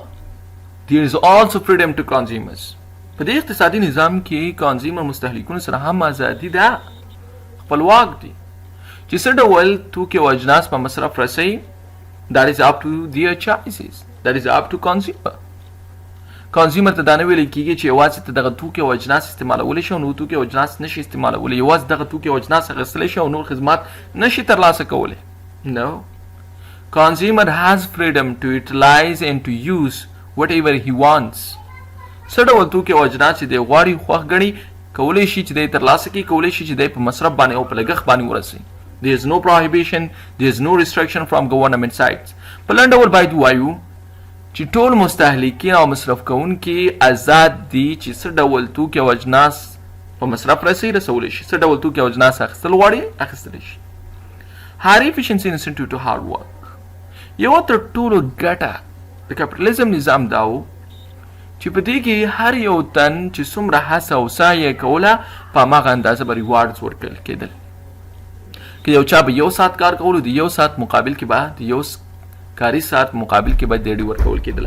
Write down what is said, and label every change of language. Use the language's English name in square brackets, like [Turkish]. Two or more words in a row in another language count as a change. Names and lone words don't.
[English] There is also freedom to consumers. [Pashto] په دې اقتصادي نظام کې کنزیومر مستهلکونو سره هم ازادي ده، خپلواک دي چې څه ډول توکي او اجناس په مصرف رسوي. [English] That is up to their choices. That is up to consumer. [Pashto] کنزیومر ته دا نه ویلی کېږي چې یوازې ته دغه توکي او اجناس استعمالولی شي او نور توکي او اجناس نشي استعمالولی، یوازې دغه توکي او اجناس اخیستلی شي او نور خدمات نشي ترلاسه کولی. [English] No. Consumer has freedom to utilize and to use whatever he wants. [Pashto] څه ډول توکي او اجناس چې دی غواړي خوښ ګڼي کولی شي چې دی ترلاسه کړي کولی شي چې دی په مصرف باندې او په لګښت باندې ورسوي. [English] There is no prohibition, there is no restriction from government sides. [Pashto] په لنډ ډول باید ووایو چې ټول مستهلکین او مصرف کوونکي آزاد دي چې څه ډول توکي او اجناس په مصرف رسولی شي. څه ډول توکي او اجناس اخیستل غواړي اخیستلی شي. [English] Higher efficiency incentive to hard work. [Pashto] یوه تر ټولو ګټه د کپټالیزم نظام دا و چې په دې کې هر یو تن چې څومره هڅه او سعی یې کوله په هماغه اندازه به ریوارډز ورکړل کېدل. که یو چا به 1 ساعت کار کولو د 1 ساعت مقابل کې به د 1 کاري ساعت مقابل کې به ډیډي ورکول کېدله.